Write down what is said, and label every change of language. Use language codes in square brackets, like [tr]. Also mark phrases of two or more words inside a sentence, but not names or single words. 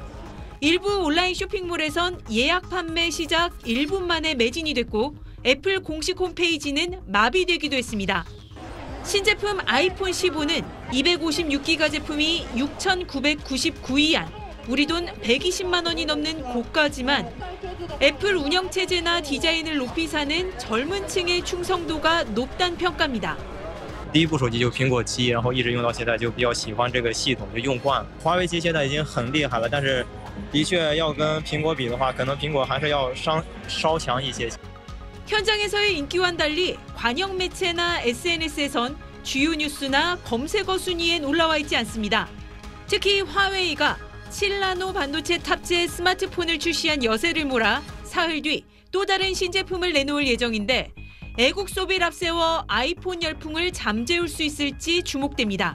[ko] 일부 온라인 쇼핑몰에선 예약 판매 시작 1분 만에 매진이 됐고 애플 공식 홈페이지는 마비되기도 했습니다. 신제품 아이폰 15는 256기가 제품이 6,999위안, 우리 돈 120만 원이 넘는 고가지만 애플 운영체제나 디자인을 높이 사는 젊은 층의 충성도가 높다는 평가입니다. [zh] 第一部手机就苹果7，然后一直用到现在，就比较喜欢这个系统，就用惯了。华为机现在已经很厉害了，但是的确要跟苹果比的话，可能苹果还是要稍强一些。 [ko] 현장에서의 인기와는 달리 관영 매체나 SNS에선 주요 뉴스나 검색어 순위엔 올라와 있지 않습니다. 특히 화웨이가 7나노 반도체 탑재 스마트폰을 출시한 여세를 몰아 사흘 뒤 또 다른 신제품을 내놓을 예정인데 애국 소비를 앞세워 아이폰 열풍을 잠재울 수 있을지 주목됩니다.